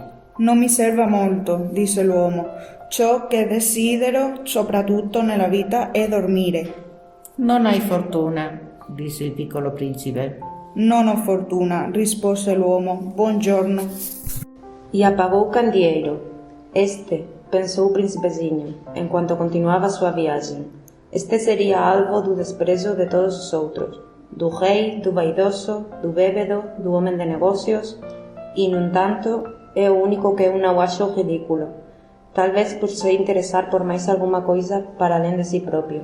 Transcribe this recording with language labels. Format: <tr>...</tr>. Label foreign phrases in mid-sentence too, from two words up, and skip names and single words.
<it>Non mi serve molto, disse l'uomo. Ciò che desidero, soprattutto nella vita, è dormire. Non hai fortuna, disse il piccolo principe. Non ho fortuna, rispose l'uomo. Buongiorno.</it> <pt>E apagou o candeeiro. Pensou o príncipezinho, enquanto continuava sua viagem. Este seria alvo do desprezo de todos os outros, do rei, do vaidoso, do bêbado, do homem de negócios, e, no entanto, é o único que eu não acho ridículo, talvez por se interessar por mais alguma coisa para além de si próprio.</pt>